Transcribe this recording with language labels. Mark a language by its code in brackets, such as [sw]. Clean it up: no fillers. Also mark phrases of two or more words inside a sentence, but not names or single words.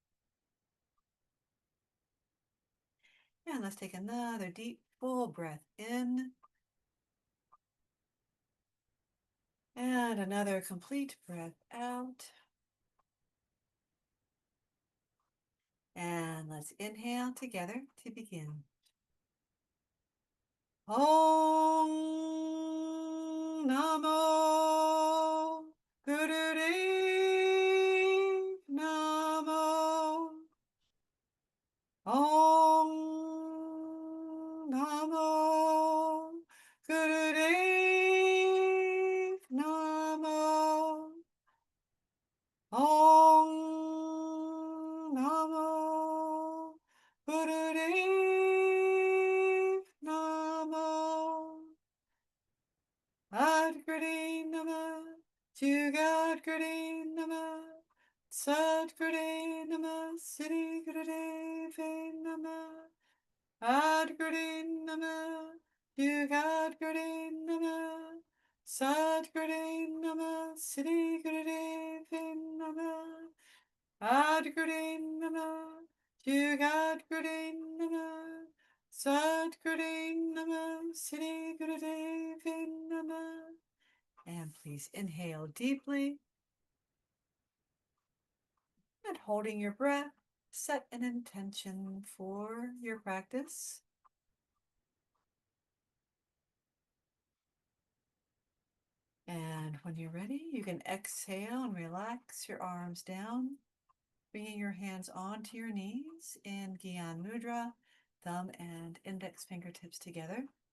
[en] And let's take another deep, full breath in. And another complete breath out. And let's inhale together to begin. [sa] ॐ नमो गुरुदेव नमो. ॐ नमो गुरुदेव नमो. ॐ नमो गुरुदेव नमो. [pa] ਆਦਿ ਗੁਰੇ ਨਮਹ, ਜੁਗਾਦਿ ਗੁਰੇ ਨਮਹ, ਸਤਿ ਗੁਰੇ ਨਮਹ, ਸਿਰੀ ਗੁਰਦੇਵੇ ਨਮਹ. ਆਦਿ ਗੁਰੇ ਨਮਹ, ਜੁਗਾਦਿ ਗੁਰੇ ਨਮਹ, ਸਤਿ ਗੁਰੇ ਨਮਹ, ਸਿਰੀ ਗੁਰਦੇਵੇ ਨਮਹ. ਆਦਿ ਗੁਰੇ ਨਮਹ, ਜੁਗਾਦਿ ਗੁਰੇ ਨਮਹ, ਸਤਿ ਗੁਰੇ ਨਮਹ, ਸਿਰੀ ਗੁਰਦੇਵੇ ਨਮਹ. [en] And please inhale deeply. And holding your breath, set an intention for your practice. And when you're ready, you can exhale and relax your arms down, bringing your hands onto your knees in [sa] ज्ञान मुद्रा, [en] thumb and index fingertips together.